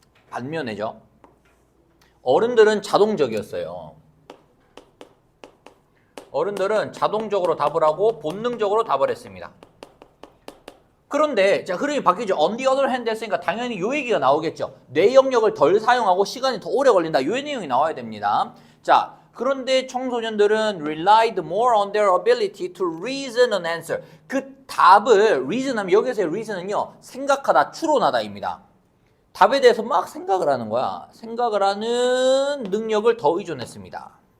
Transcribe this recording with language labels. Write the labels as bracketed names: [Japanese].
[Korean] 반면에죠. 어른들은 자동적이었어요. 어른들은 자동적으로 답을 하고 본능적으로 답을 했습니다. 그런데 자, 흐름이 바뀌죠. [English] On the other hand [Korean] 했으니까 당연히 요 얘기가 나오겠죠. 뇌 영역을 덜 사용하고 시간이 더 오래 걸린다. 요 내용이 나와야 됩니다. 자, 그런데 청소년들은 [English] relied more on their ability to reason an answer. [Korean] 그 답을 reason하면 여기서의 reason은요, 생각하다, 추론하다입니다. 답에 대해서 막 생각을 하는 거야. 생각을 하는 능력을 더 의존했습니다.